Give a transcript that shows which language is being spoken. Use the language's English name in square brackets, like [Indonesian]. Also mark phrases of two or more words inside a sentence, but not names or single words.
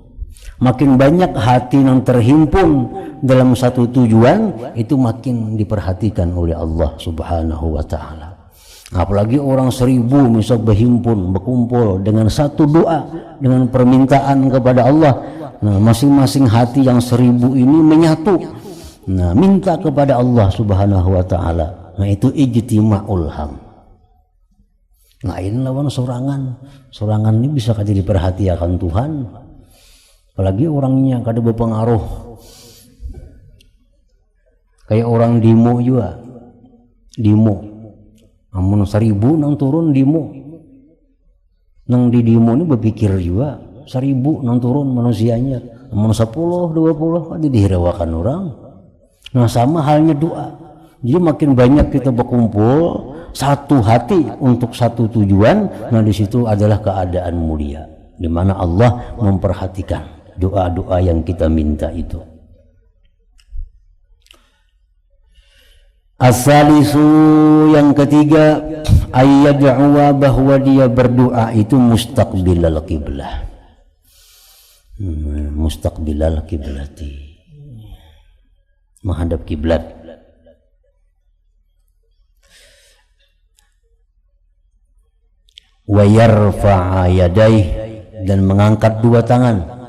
[Indonesian] Makin banyak hati yang terhimpun dalam satu tujuan, itu makin diperhatikan oleh Allah [Arabic] سبحانه وتعالى. [Indonesian] Apalagi orang 1000 misal berhimpun, berkumpul dengan satu doa, dengan permintaan kepada Allah. Nah, masing-masing hati yang 1000 ini menyatu, nah, minta kepada Allah [Arabic] سبحانه وتعالى. [Indonesian] Nah, itu [Arabic] اجتماع الهم. [Banjar] Lain lawan sorangan ini bisa kada diperhatikan Tuhan, apalagi orangnya kada berpengaruh. Kayak orang demo juga, amun 1000 nang turun demo, nang di demo ini berpikir juga 1000 nang turun manusianya, amun 10, 20 kan dihirawakan orang. [Indonesian] Nah, sama halnya doa. Jadi makin banyak kita berkumpul satu hati untuk satu tujuan, nah di situ adalah keadaan mulia, di mana Allah memperhatikan doa-doa yang kita minta itu. [Arabic] As-salisu, [Indonesian] yang ketiga, ayyad'uwa, bahwa dia berdoa itu [Arabic] مستقبل القبلة. مستقبل القبلة, [Indonesian] menghadap kiblat. [Arabic] ويرفع يديه, [Indonesian] dan mengangkat dua tangan.